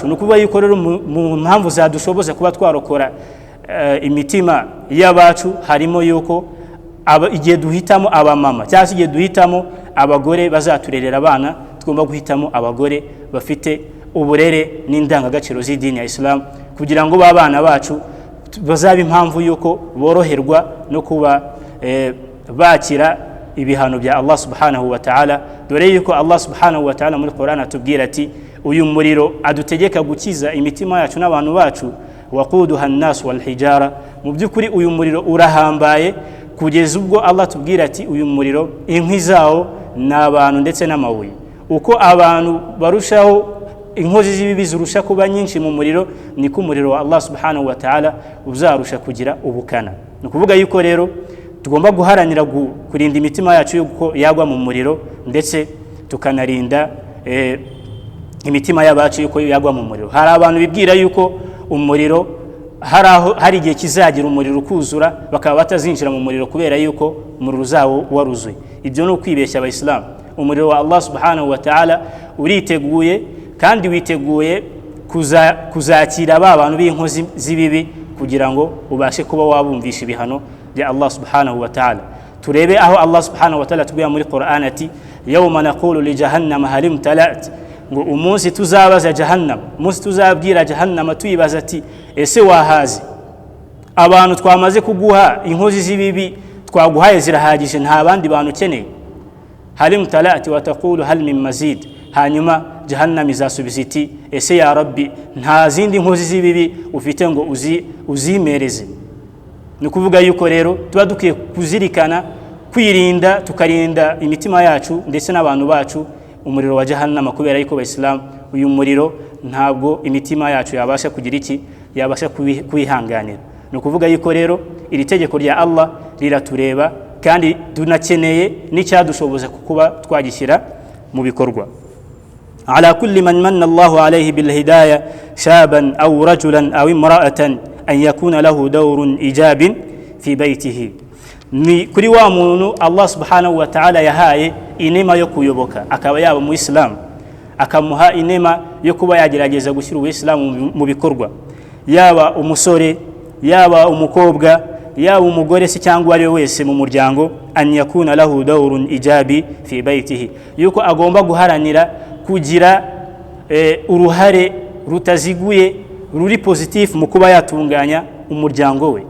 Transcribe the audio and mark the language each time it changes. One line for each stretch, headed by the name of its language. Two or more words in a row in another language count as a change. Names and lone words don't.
Kinyarwanda: Nukuvuga yuko rero mu mpamvu zadushoboza kuba twarokora imitima y'abacu harimo yuko igihe duhitamo abamama cyangwa igihe duhitamo abagore bazaturerera abana, tugomba guhitamo abagore bafite uburere n'indangagaciro z'idini ya Islam, kugira ngo babana bacu bazabe impamvu yuko boroherwa no kuba bakira ibihano bya Allah
Arabic: سبحانه وتعالى.
Kinyarwanda: Dore yuko Allah
Arabic: سبحانه وتعالى
Kinyarwanda: muri Qur'an atubwira ati uyu muriro adutegeka gukiza imitima yacu n'abantu bacu,
Arabic: وقودها الناس والحجارة.
Kinyarwanda: Mu byukuri uyu muriro urahambaye kugeza ubwo Allah tubwira ati uyu muriro inkwi zawo n'abantu ndetse n'amabuye. Uko abantu barushaho inkozi z'ibibi zirusha kuba nyinshi mu muriro, niko umuriro wa Allah
Arabic: سبحانه وتعالى
Kinyarwanda: uzarusha kugira ubukana. Ni kuvuga yuko rero tugomba guharanira kurinda imitima yacu yuko yagwa mu muriro, ndetse tukanarinda imitima y'abacu yuko yagwa mu muriro. Hari abantu bibwira yuko umuriro hari igihe kizagira umuriro ukuzura bakaba batazinjira mu muriro kubera yuko umuriro zawo waruzuye. Ibyo ni ukwibeshya abayisilamu. Umuriro wa Allah
Arabic: سبحانه وتعالى
Kinyarwanda: uriteguye kandi witeguye kuzakira ba bantu b'inkozi z'ibibi kugira ngo ubashe kuba wabumvisha ibihano bya Allah
Arabic: سبحانه وتعالى.
Kinyarwanda: Turebe aho Allah
Arabic: سبحانه وتعالى
Kinyarwanda: tubwira muri Qur'an ati
Arabic: يوم نقول لجهنم هل امتلأت,
Kinyarwanda: ngo umunsi tuzabaza jahannam, umunsi tuzabwira jahannam tuyibaza ati ese wahazi? Abantu twamaze kuguha inkozi z'ibibi twaguhaye zirahagije, nta bandi bantu ukeneye.
Arabic: هل امتلأت وتقول هل من مزيد,
Kinyarwanda: hanyuma jahannam izasubiza iti ese
Arabic: يا رب
Kinyarwanda: nta zindi nkozi z'ibibi ufite ngo uzimereze. Ni kuvuga yuko rero tuba dukwiye kuzirikana kwirinda, tukarinda imitima yacu ndetse n'abantu bacu umuriro wa jahannama, kubera yuko abayisilamu uyu muriro ntabwo imitima yacu yabasha kugira iki, yabasha kwihanganira. Ni kuvuga yuko rero iri tegeko rya Allah riratureba kandi tunakeneye n'icyadushoboza kuba twagishyira mu bikorwa.
Arabic: على كل من من الله عليه بالهداية شابا أو رجلا أو امرأة أن يكون له دور إيجاب في بيته.
Kinyarwanda: ni kuri wa muntu Allah
Arabic: سبحانه وتعالى
Kinyarwanda: yahaye inema yo kuyoboka, akaba yaba mu Islam, akamuha inema yo kuba yagerageza gushyira ubuislamu mu bikorwa, yaba umusore, yaba umukobwa, yaba umugore se cyangwa ari wese mu muryango,
Arabic: أن يكون له دور إيجابي في بيته,
Kinyarwanda: yuko agomba guharanira kugira uruhare rutaziguye ruri positif mu kuba yatunganya umuryango we.